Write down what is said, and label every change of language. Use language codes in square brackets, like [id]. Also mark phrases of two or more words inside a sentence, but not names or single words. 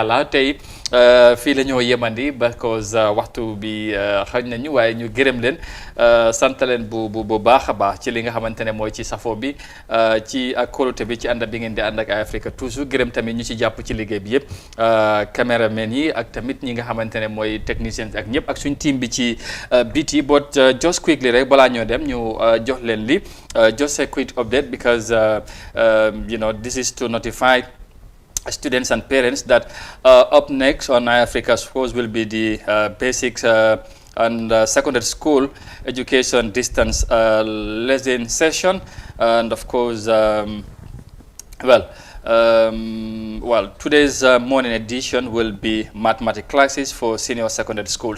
[wo] allah tey fii la ñoo yemandi because waxtu bi xañ nañu waaye ñu gërëm leen sant leen bu baax a baax ci li nga xamante ne mooy ci safo bi ci ak kóolute bi ci ànd bi ngeen di ànd ak Africa toujours gërëm tamit ñu ci jàpp ci liggéey bi yëpp caméraman yi ak tamit ñi nga xamante ne mooy techniciens ak ñëpp ak suñ team bi ci biti [en] but just quickly [wo] rek balaa ñoo dem ñu jox leen li [en] just a quick update because this is to notify students and parents that up next on Africa's Force will be the basics and secondary school education distance lesson session, and of course today's morning edition will be mathematics classes for senior secondary schools.